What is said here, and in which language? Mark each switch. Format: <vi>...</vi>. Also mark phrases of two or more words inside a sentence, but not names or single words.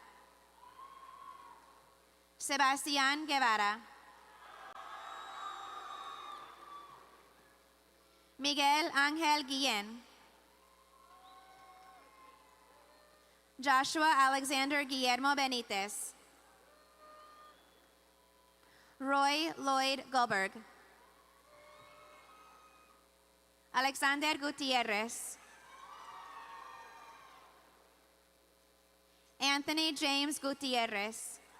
<en>Sebastián Guevara. Miguel Ángel Guillén. Joshua Alexander Guillermo Benitez. Roy Lloyd Goldberg. Alexander Gutierrez. Anthony James Gutierrez.</en>